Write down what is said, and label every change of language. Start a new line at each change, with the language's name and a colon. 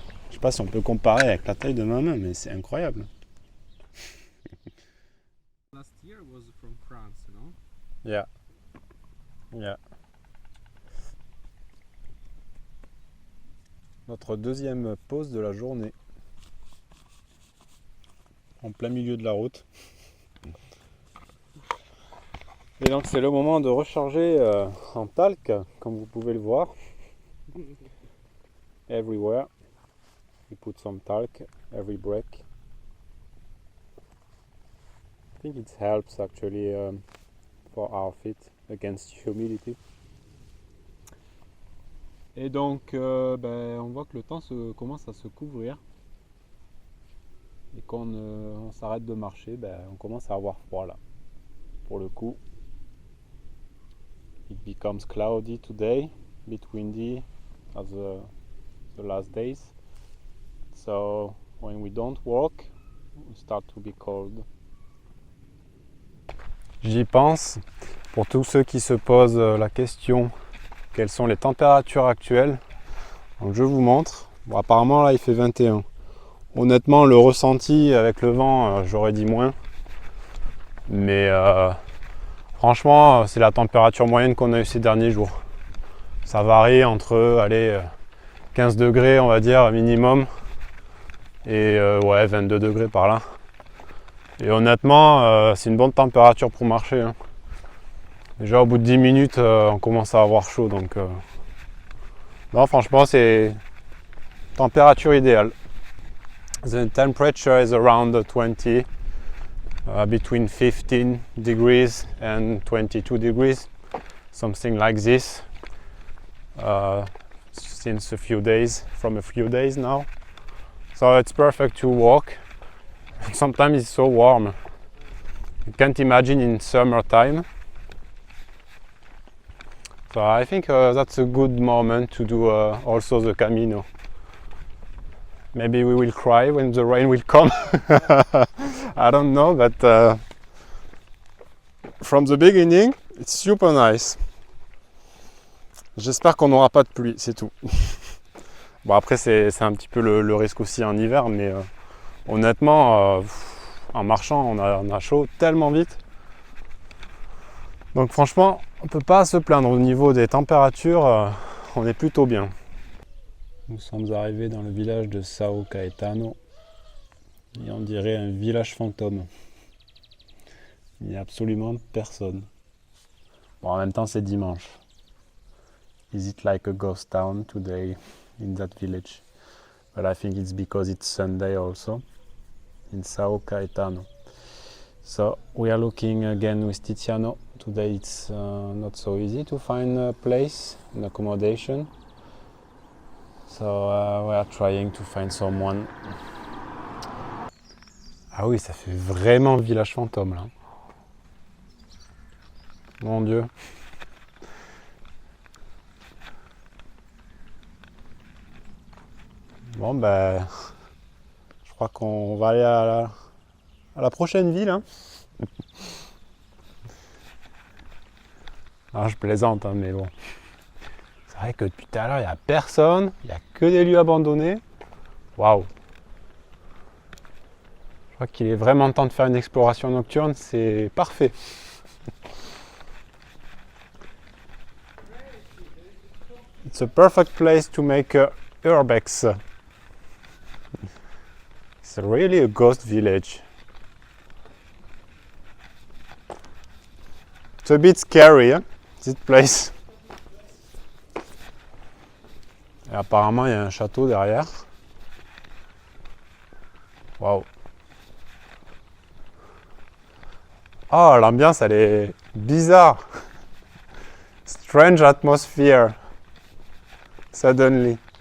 French: Je sais pas si on peut comparer avec la taille de ma main, mais c'est incroyable.
English: Last year was from France, no? Yeah. Yeah.
French: Notre deuxième pause de la journée. En plein milieu de la route. Et donc c'est le moment de recharger en talc, comme vous pouvez le voir.
English: Everywhere. We put some talc every break. I think it helps actually for our feet against humidity.
French: Et donc on voit que le temps commence à se couvrir. Et quand on s'arrête de marcher, on commence à avoir froid là. Pour le coup,
English: it becomes cloudy today, a bit windy as the last days. So when we don't walk, we start to be cold.
French: J'y pense. Pour tous ceux qui se posent la question, quelles sont les températures actuelles? Donc je vous montre. Bon, apparemment là il fait 21. Honnêtement, le ressenti avec le vent, j'aurais dit moins. Mais franchement, c'est la température moyenne qu'on a eu ces derniers jours. Ça varie entre 15 degrés, on va dire, minimum. Et 22 degrés par là. Et honnêtement, c'est une bonne température pour marcher. Hein. Déjà, au bout de 10 minutes, on commence à avoir chaud. Donc, non, franchement, c'est température idéale.
English: The temperature is around 20, between 15 degrees and 22 degrees, something like this, since a few days, from a few days now. So it's perfect to walk. Sometimes it's so warm. You can't imagine in summertime. So I think that's a good moment to do also the Camino. Maybe we will cry when the rain will come. I don't know, but from the beginning, it's super nice.
French: J'espère qu'on n'aura pas de pluie, c'est tout. Bon, après, c'est un petit peu le risque aussi en hiver, mais honnêtement, en marchant, on a chaud tellement vite. Donc franchement, on ne peut pas se plaindre au niveau des températures, on est plutôt bien. Nous sommes arrivés dans le village de São Caetano et on dirait un village fantôme. Il n'y a absolument personne. Bon, en même temps, c'est dimanche.
English: Is it like a ghost town today in that village? But I think it's because it's Sunday also in São Caetano. So we are looking again with Tiziano. Today it's not so easy to find a place, an accommodation. So we are trying to find someone.
French: Ah oui, ça fait vraiment village fantôme là. Mon Dieu. Bon je crois qu'on va aller à la prochaine ville. Hein. Alors je plaisante, hein, mais bon. C'est vrai que depuis tout à l'heure, il n'y a personne, il n'y a que des lieux abandonnés. Waouh! Je crois qu'il est vraiment temps de faire une exploration nocturne, c'est parfait.
English: It's a perfect place to make a urbex. It's really a ghost village. It's a bit scary, hein, this place.
French: Et apparemment, il y a un château derrière. Waouh. Oh, l'ambiance, elle est bizarre.
English: Strange atmosphere. Suddenly.